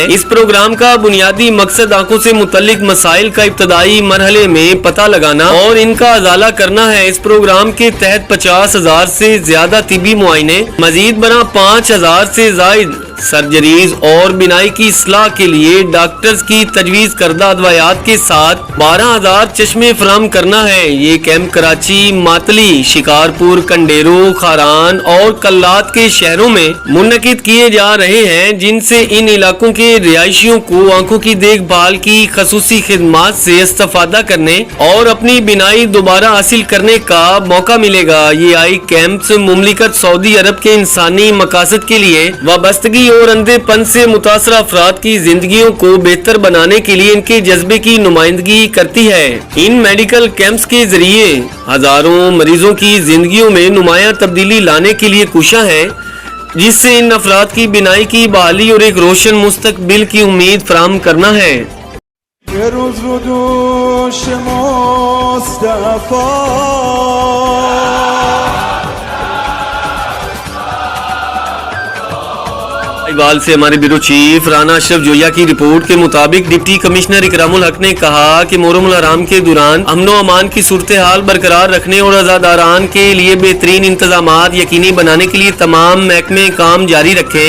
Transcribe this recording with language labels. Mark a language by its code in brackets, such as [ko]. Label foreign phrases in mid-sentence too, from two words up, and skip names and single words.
[ur] اس پروگرام کا بنیادی مقصد آنکھوں سے متعلق مسائل کا ابتدائی مرحلے میں پتا لگانا اور ان کا ازالہ کرنا ہے. اس پروگرام کے تحت 50,000 سے زیادہ طبی معائنے، مزید بنا 5,000 سے زائد سرجریز اور بینائی کی اصلاح کے لیے ڈاکٹرز کی تجویز کردہ ادویات کے ساتھ 12,000 چشمے فراہم کرنا ہے. یہ کیمپ کراچی، ماتلی، شکارپور، کنڈیارو, خاران اور قلات کے شہروں میں منعقد کیے جا رہے ہیں، جن سے ان علاقوں کے رہائشیوں کو آنکھوں کی دیکھ بھال کی خصوصی خدمات سے استفادہ کرنے اور اپنی بینائی دوبارہ حاصل کرنے کا موقع ملے گا. یہ [en] eye camps [ur] مملکت سعودی عرب کے انسانی مقاصد کے لیے وابستگی اور اندھے پن سے متاثر افراد کی زندگیوں کو بہتر بنانے کے لیے ان کے جذبے کی نمائندگی کرتی ہے. ان [en] medical camps [ur] کے ذریعے ہزاروں مریضوں کی زندگیوں میں نمایاں تبدیلی لانے کے لیے کوشش ہے، جس سے ان افراد کی بینائی کی بحالی اور ایک روشن مستقبل کی امید فراہم کرنا ہے. یه روز رو دوش مصطفی اقبال سے ہمارے [en] bureau chief [ur] رانا اشرف جویا کی رپورٹ کے مطابق [en] deputy commissioner [ur] اکرام الحق نے کہا کہ محرم حرام کے دوران امن و امان کی صورت حال برقرار رکھنے اور عزاداران کے لیے بہترین انتظامات یقینی بنانے کے لیے تمام محکمے کام جاری رکھیں.